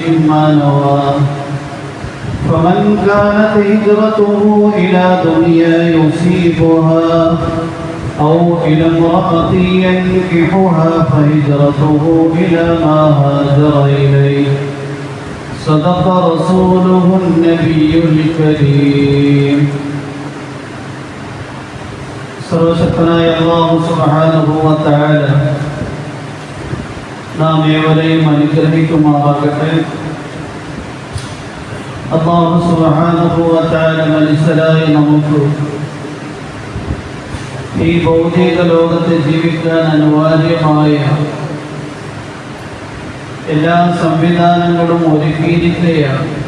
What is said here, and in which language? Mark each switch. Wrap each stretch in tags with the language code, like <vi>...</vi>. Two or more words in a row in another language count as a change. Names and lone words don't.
<ar>ما نوى فمن كانت هجرته إلى دنيا يصيبها أو إلى امرأة ينكحها فهجرته إلى ما هاجر إليه صدق رسوله النبي الكريم</ar> <ml>സർവശക്തനായ അല്ലാഹു</ml> <ar>سبحانه وتعالى</ar> <ml>നാം ഏവരെയും അനുഗ്രഹിക്കുമാറാകട്ടെ. അല്ലാഹു</ml> <ar>سبحانه وتعالى</ar> <ml>മനുഷ്യരായ നമുക്ക് ഈ ഭൗതിക ലോകത്ത് ജീവിക്കാൻ അനിവാര്യമായ എല്ലാ സംവിധാനങ്ങളും ഒരുക്കിയിരിക്കുകയാണ്.</ml>